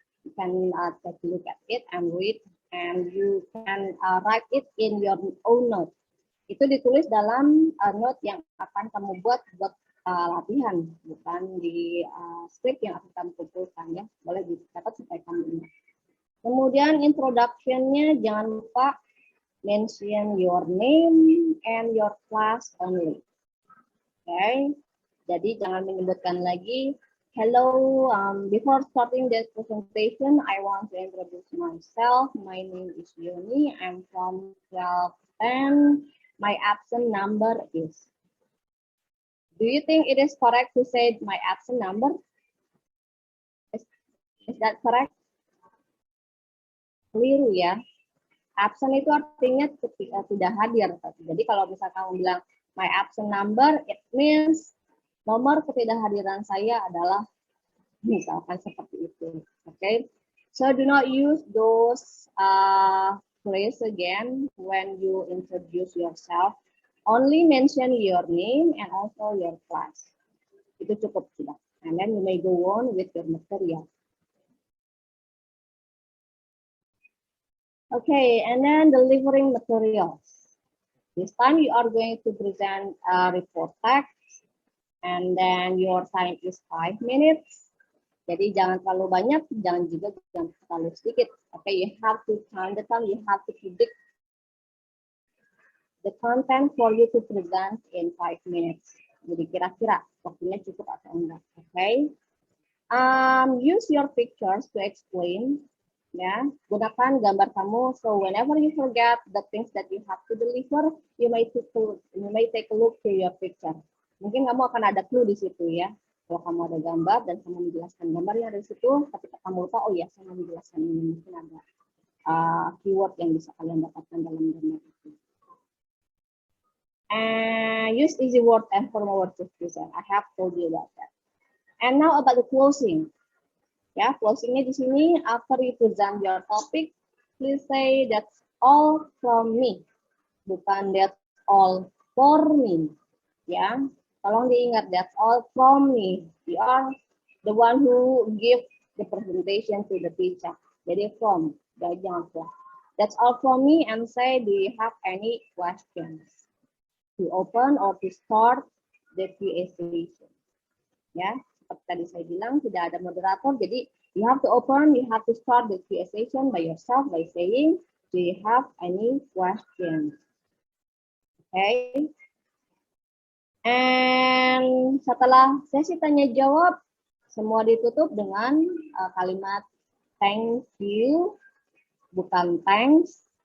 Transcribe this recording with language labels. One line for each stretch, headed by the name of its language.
English: You can take a look at it and read, and you can write it in your own note.
Indonesian: Itu ditulis dalam note yang akan kamu buat latihan, bukan di script yang akan kamu kumpulkan ya. Boleh dicatat supaya kamu ingat. Kemudian introduction-nya jangan lupa
English: mention your name and your class only. Okay.
Indonesian: Jadi jangan menyebutkan lagi,
English: hello, before starting this presentation, I want to introduce myself. My name is Yoni. I'm from 1210. My absent number is. Do you think it is correct to say my absent number? Is that correct?
Indonesian: Keliru ya. Absent itu artinya tidak hadir. Jadi kalau misalkan kamu bilang
English: my absent number, it means
Indonesian: nomor ketidakhadiran saya adalah misalkan seperti itu.
English: Okay, so do not use those phrase again when you introduce yourself. Only mention your name and also your class.
Indonesian: Itu cukup sudah.
English: And then you may go on with your material. Okay, and then delivering materials. This time you are going to present a report text. And then your time is 5 minutes.
Indonesian: Jadi jangan terlalu banyak, jangan terlalu sedikit.
English: Okay, you have to count the time, you have to predict the content for you to present in 5 minutes.
Indonesian: Jadi kira-kira waktunya cukup atau enggak. Okay.
English: Use your pictures to explain.
Indonesian: Ya, gunakan gambar kamu.
English: So whenever you forget the things that you have to deliver, you may take a look to your picture.
Indonesian: Mungkin kamu akan ada clue di situ ya. Kalau kamu ada gambar dan kamu menjelaskan gambar yang ada di situ, ketika kamu lupa, oh ya saya mau menjelaskan ini, mungkin ada keyword yang bisa kalian dapatkan dalam gambar itu.
English: And use easy word and formal word to present. I have told you about that. And now about the closing.
Indonesian: Ya, closingnya di sini
English: after you present your topic, please say that's all from me, bukan that's all for me. Ya.
Indonesian: Tolong diingat,
English: that's all from me. You are the one who give the presentation to the teacher. Jadi from, jangan from. That's all from me, and say, do you have any questions? To open or to start the Q&A session.
Indonesian: Ya, seperti tadi saya bilang, tidak ada moderator, jadi
English: you have to open, you have to start the Q&A session by yourself by saying, do you have any questions? Okay.
Indonesian: And setelah sesi tanya jawab, semua ditutup dengan kalimat thank you, bukan thanks.